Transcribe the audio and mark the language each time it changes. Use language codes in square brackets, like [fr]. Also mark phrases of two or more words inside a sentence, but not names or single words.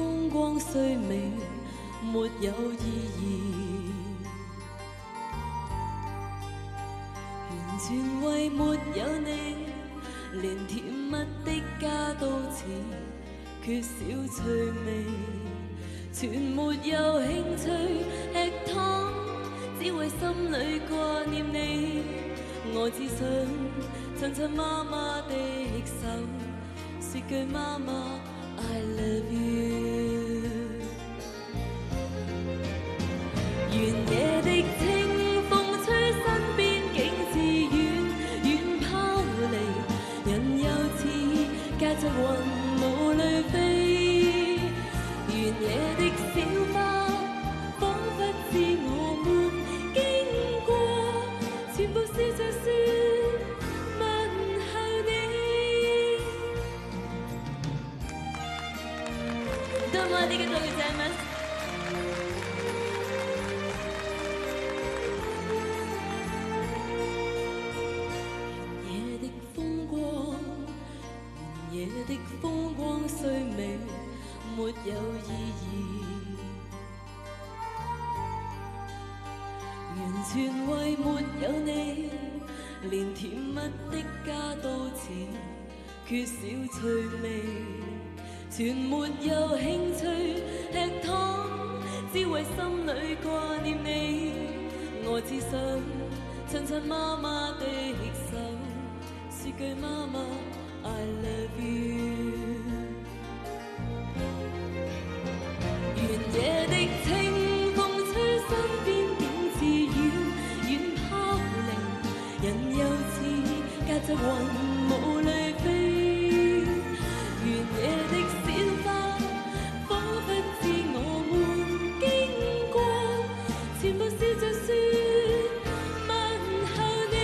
[zh] 光雖美，沒有意義，完全為沒有你，連甜蜜的家都似缺少趣味，全沒有興趣吃糖，只為心裏掛念你。我只想親親媽媽的手，說句媽媽 [en] I love you。 [zh] 原野的清風吹身邊，竟似遠遠拋離，人又似駕着雲霧裏飛。原野的小花彷彿知我們經過，全部笑着說問候你。 [ja] どうもありがとうございます。 [zh] 原野的風光雖美，沒有意義，完全為沒有你，連甜蜜的家都似缺少趣味，全沒有興趣吃糖，只為心裏掛念你。我只想親親媽媽的手，說句媽媽 [en] I love you。 [zh] 原野的清風吹身邊，竟似遠遠拋離，人又似駕着雲霧裏飛。原野的小花彷彿知我們經過，全部笑着說問候你。